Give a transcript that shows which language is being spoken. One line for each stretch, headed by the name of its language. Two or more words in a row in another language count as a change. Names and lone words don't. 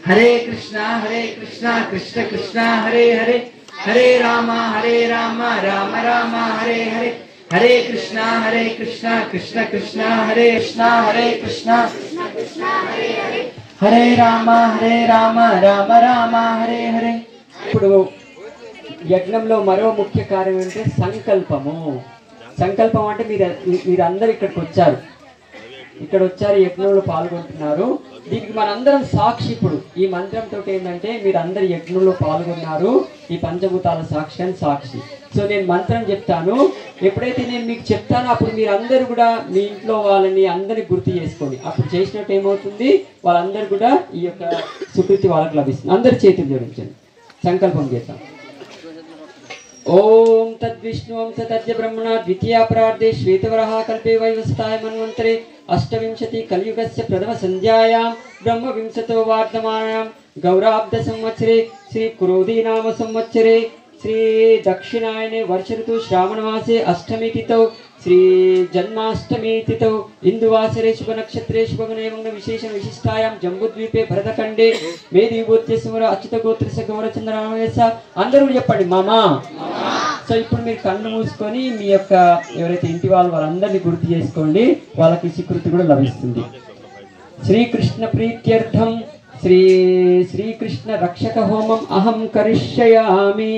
Sanskrit: हरे कृष्णा कृष्ण कृष्ण हरे हरे, हरे राम राम राम हरे हरे, हरे कृष्णा कृष्ण कृष्ण हरे कृष्णा, हरे कृष्णा हरे राम राम राम हरे हरे.
Telugu: ఇప్పుడు యజ్ఞంలో మరో ముఖ్య కార్యం ఏంటంటే సంకల్పము. సంకల్పం అంటే మీరందరూ ఇక్కడికి వచ్చారు, యజ్ఞంలో పాల్గొంటున్నారు. దీనికి మనందరం సాక్షి. ఇప్పుడు ఈ మంత్రంతో ఏంటంటే మీరందరు యజ్ఞంలో పాల్గొన్నారు, ఈ పంచభూతాల సాక్షి. సో నేను మంత్రం చెప్తాను, ఎప్పుడైతే నేను మీకు చెప్తానో అప్పుడు మీరందరూ కూడా మీ ఇంట్లో వాళ్ళని అందరినీ గుర్తు చేసుకొని అప్పుడు చేసినట్టు ఏమవుతుంది, వాళ్ళందరూ కూడా ఈ యొక్క సుకృతి వాళ్ళకి లభిస్తుంది. అందరు చేతులు జోడించండి, సంకల్పం చేద్దాం.
Sanskrit: ओम तद्विष्णुं स तद्य ब्रह्मणा द्वितीया प्रार्धे श्वेतवराह कल्पे वैवस्ताय मन्वन्तरे अष्टविंशति कलियुगस्य प्रथम संध्यायां ब्रह्मविंशतो वार्धमानायां गौराब्द संवत्सरे श्री क्रोधी नाम संवत्सरे श्री दक्षिणायने वर्ष ऋतु श्रावण मासे अष्टमी तिथौ श्री जन्माष्टमी तिथौ इंदुवासरे शुभ नक्षत्रे शुभगुणे विशेष विशिष्टायां जम्बूद्वीपे भरतखंडे मेदिगोत्रे सुमर अच्युत गोत्रस्य गौरचंद्ररामयस
Telugu: అందరూ చెప్పండి మామా. సో ఇప్పుడు మీరు కళ్ళు మూసుకొని మీ యొక్క ఎవరైతే ఇంటి వాళ్ళందరినీ గుర్తు చేసుకోండి, వాళ్ళకి స్వీకృతి కూడా లభిస్తుంది.
Sanskrit: శ్రీకృష్ణ ప్రీత్యర్థం శ్రీకృష్ణ రక్షక హోమం అహం కరిష్యామి.